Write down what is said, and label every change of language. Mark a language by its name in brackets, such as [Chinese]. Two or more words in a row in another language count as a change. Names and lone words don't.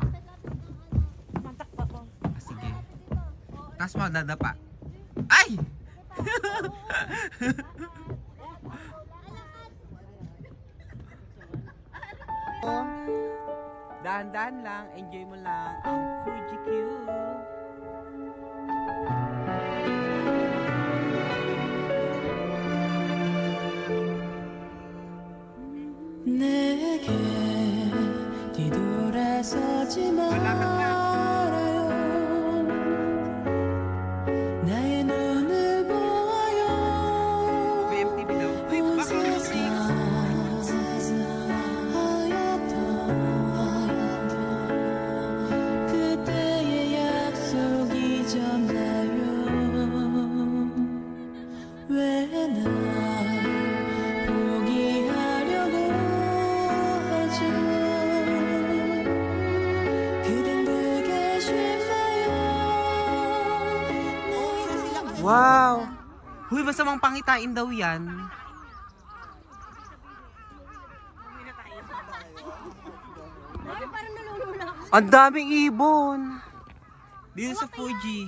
[Filipino] Mantak pa ako. Sige. Tapos madadapa. Ay! Dahan-dahan lang, enjoy mo lang ang Fuji Q. [Korean] 내게 뒤돌아서지 말아요. 나의 눈을 보아요. [Filipino] BMTV daw. Uy, bakit [Korean] 그때의 약속 잊었나요? 왜 날 포기하려고 하죠? 그댄 그게 쉽나요? Wow! [Filipino] Huy, masamang pangitain daw yan. Ang daming ibon. Dito sa Fuji.